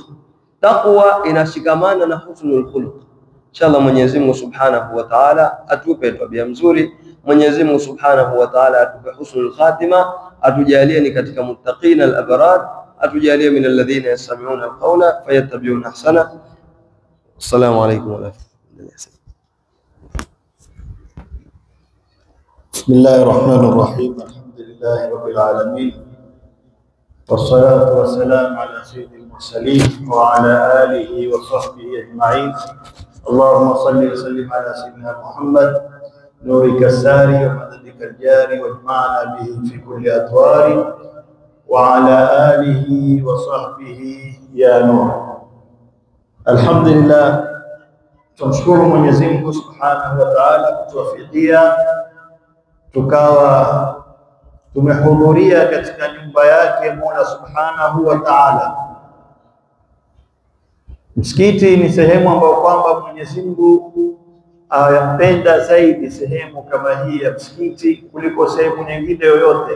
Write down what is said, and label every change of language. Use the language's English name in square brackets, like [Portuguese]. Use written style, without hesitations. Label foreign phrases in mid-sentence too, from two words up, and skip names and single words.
[Swahili] Taqwa inashikamana na [Arabic] حسن الخلق. [Swahili] Inshallah Mwenyezi Mungu [Arabic] سبحانه وتعالى [Swahili] atupe tabia nzuri. Mwenyezi Mungu [Arabic] سبحانه وتعالى [Swahili] atupe [Arabic] حسن الخاتمة, [Swahili] atujalie ni katika [Arabic] المتقين الأبرار, [Swahili] atujalie [Arabic] من الذين يستمعون القول فيتبعون أحسن. السلام عليكم ورحمة الله وبركاته. بسم الله الرحمن الرحيم. الحمد لله رب العالمين والصلاة والسلام على سيد المرسلين وعلى آله وصحبه أجمعين. اللهم صل وسلم على سيدنا محمد نورك الساري ومددك الجاري واجمعنا به في كل أطوار وعلى آله وصحبه يا نور. الحمد لله. [Swahili] Tumshukuru Mwenyezi Mungu [Arabic] سبحانه وتعالى [Swahili] kutuwafikia tukawa tumehudhuria katika nyumba yake Mola [Arabic] سبحانه وتعالى. [Swahili] Msikiti ni sehemu ambayo kwamba Mwenyezi Mungu ayapenda zaidi sehemu kama hii ya msikiti kuliko sehemu nyingine yoyote.